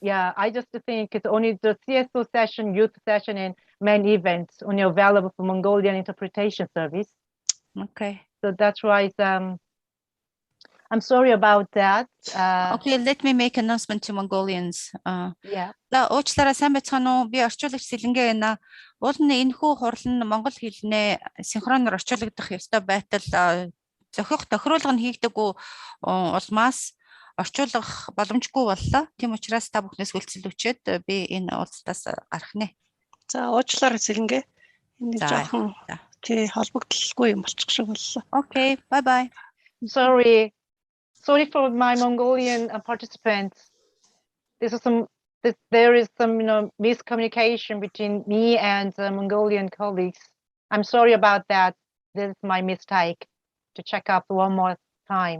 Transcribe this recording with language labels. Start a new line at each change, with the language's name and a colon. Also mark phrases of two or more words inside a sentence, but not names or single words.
English: Yeah, I just think it's only the CSO session, youth session, and main events only available for Mongolian interpretation service. Okay. So that's why I'm sorry about that. Okay, let me make announcement to Mongolians. Yeah.
Mongolian: За уучлаарай, сайн байцгаана уу? Би орчуулагч Сэлэнгэ байна. Уул нь энэхүү хурал нь монгол хэлнээ синхроноор орчуулагдах ёстой байтал зохиох тохируулга нь хийгдэггүй улмаас орчуулах боломжгүй боллоо. Тийм учраас та бүхнээс хүлцэл өчөөд би энэ уулзалтаас гарах нэ. За уучлаарай Сэлэнгэ. Энэ жоохон тий холбогдлолгүй юм болчих шиг боллоо.
English: Okay, bye bye. Sorry for my Mongolian participants. There is some miscommunication between me and Mongolian colleagues. I'm sorry about that. This is my mistake to check up one more time.